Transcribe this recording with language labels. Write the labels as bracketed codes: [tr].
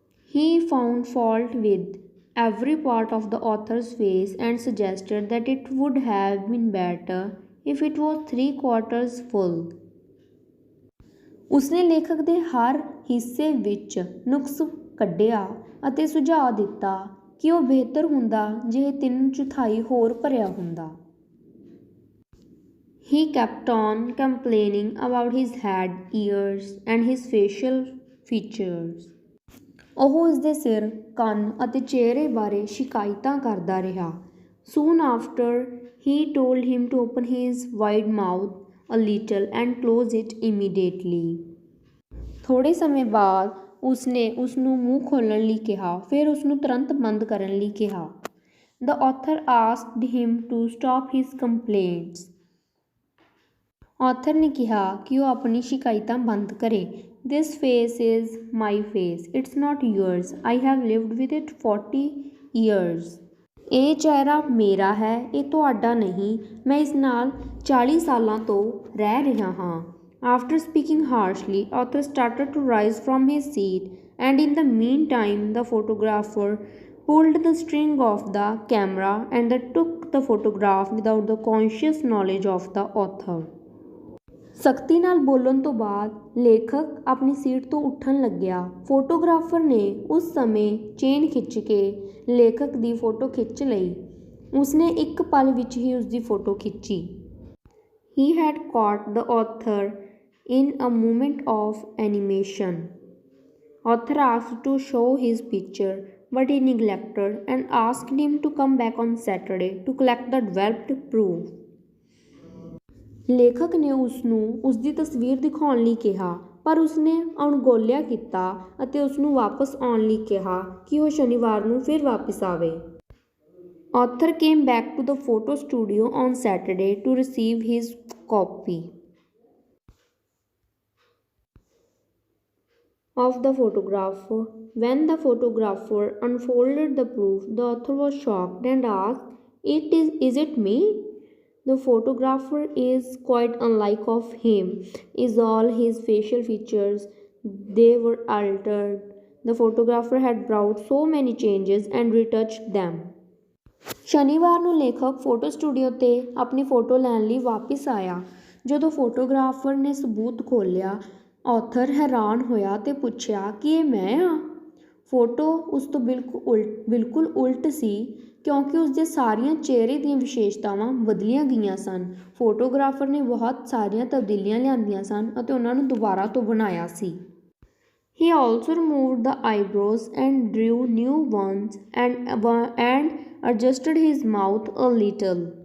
[en] He found fault with every part of the author's face and suggested that it would have been better if it was 3/4 full. [pa] ਉਸਨੇ ਲੇਖਕ ਦੇ ਹਰ ਹਿੱਸੇ ਵਿੱਚ ਨੁਕਸ ਕੱਢਿਆ ਅਤੇ ਸੁਝਾਅ ਦਿੱਤਾ ਕਿ ਉਹ ਬਿਹਤਰ ਹੁੰਦਾ ਜੇ 3/4 ਹੋਰ ਭਰਿਆ ਹੁੰਦਾ। [en] He kept on complaining about his head, ears and his facial features. [pa] ਉਹ ਉਸਦੇ ਸਿਰ, ਕੰਨ ਅਤੇ ਚਿਹਰੇ ਬਾਰੇ ਸ਼ਿਕਾਇਤਾਂ ਕਰਦਾ ਰਿਹਾ। [en] Soon after, he told him to open his wide mouth a little and close it immediately. [pa] ਥੋੜ੍ਹੇ ਸਮੇਂ ਬਾਅਦ ਉਸਨੇ ਉਸ ਨੂੰ ਮੂੰਹ ਖੋਲ੍ਹਣ ਲਈ ਕਿਹਾ, ਫਿਰ ਉਸ ਨੂੰ ਤੁਰੰਤ ਬੰਦ ਕਰਨ ਲਈ ਕਿਹਾ। [en] The author asked him to stop his complaints. [pa] Author ਨੇ ਕਿਹਾ ਕਿ ਉਹ ਆਪਣੀ ਸ਼ਿਕਾਇਤਾਂ ਬੰਦ ਕਰੇ। [en] This face is my face. It's not yours. [pa] I have lived with it 40 years. ਇਹ ਚਿਹਰਾ ਮੇਰਾ ਹੈ, ਇਹ ਤੁਹਾਡਾ ਨਹੀਂ। ਮੈਂ ਇਸ ਨਾਲ 40 ਸਾਲਾਂ ਤੋਂ ਰਹਿ ਰਿਹਾ ਹਾਂ। [en] After speaking harshly, author started to rise from his seat, and in the meantime, the photographer pulled the string of the camera and took the photograph without the conscious knowledge of the author. [pa] ਸਖਤੀ ਨਾਲ ਬੋਲਣ ਤੋਂ ਬਾਅਦ ਲੇਖਕ ਆਪਣੀ seat ਤੋਂ ਉੱਠਣ ਲੱਗਿਆ। ਫੋਟੋਗ੍ਰਾਫਰ ਨੇ ਉਸ ਸਮੇਂ ਚੇਨ ਖਿੱਚ ਕੇ ਲੇਖਕ ਦੀ ਫੋਟੋ ਖਿੱਚ ਲਈ। ਉਸਨੇ ਇੱਕ ਪਲ ਵਿੱਚ ਹੀ ਉਸਦੀ ਫੋਟੋ ਖਿੱਚੀ। [en] He had caught the author in a moment of animation. Author asked to show his picture, but he neglected and asked him to come back on Saturday to collect the developed proof. [pa] ਲੇਖਕ ਨੇ ਉਸ ਨੂੰ ਉਸ ਦੀ ਤਸਵੀਰ ਦਿਖਾਉਣ ਲਈ ਕਿਹਾ, ਪਰ ਉਸਨੇ ਅਣਗੌਲਿਆ ਕੀਤਾ ਅਤੇ ਉਸ ਨੂੰ ਵਾਪਸ ਆਉਣ ਲਈ ਕਿਹਾ ਕਿ ਉਹ ਸ਼ਨੀਵਾਰ ਨੂੰ ਫਿਰ ਵਾਪਸ ਆਵੇ। [en] Author came back to the photo studio on Saturday to receive his copy of the photograph. When the photographer unfolded the proof, the author was shocked and asked, Is it me? The photographer is quite unlike of him. Is all his facial features, they were altered. The photographer had brought so many changes and retouched them. [pa] ਸ਼ਨੀਵਾਰ ਨੂੰ ਲੇਖਕ photo studio 'ਤੇ ਆਪਣੀ photo ਲੈਣ ਲਈ ਵਾਪਸ ਆਇਆ। ਜਦੋਂ ਫੋਟੋਗ੍ਰਾਫਰ ਨੇ ਸਬੂਤ ਖੋਲ੍ਹਿਆ, ਆਥਰ ਹੈਰਾਨ ਹੋਇਆ ਤੇ ਪੁੱਛਿਆ ਕਿ ਇਹ ਮੈਂ ਹਾਂ। ਫੋਟੋ ਉਸ ਤੋਂ ਬਿਲਕੁਲ ਉਲਟ ਸੀ, ਕਿਉਂਕਿ ਉਸ ਦੇ ਸਾਰੀਆਂ ਚਿਹਰੇ ਦੀਆਂ ਵਿਸ਼ੇਸ਼ਤਾਵਾਂ ਬਦਲੀਆਂ ਗਈਆਂ ਸਨ। ਫੋਟੋਗ੍ਰਾਫਰ ਨੇ ਬਹੁਤ ਸਾਰੀਆਂ ਤਬਦੀਲੀਆਂ ਲਿਆਂਦੀਆਂ ਸਨ ਅਤੇ ਉਹਨਾਂ ਨੂੰ ਦੁਬਾਰਾ ਤੋਂ ਬਣਾਇਆ ਸੀ। [en] He also removed the eyebrows and drew new ones and adjusted his mouth a little.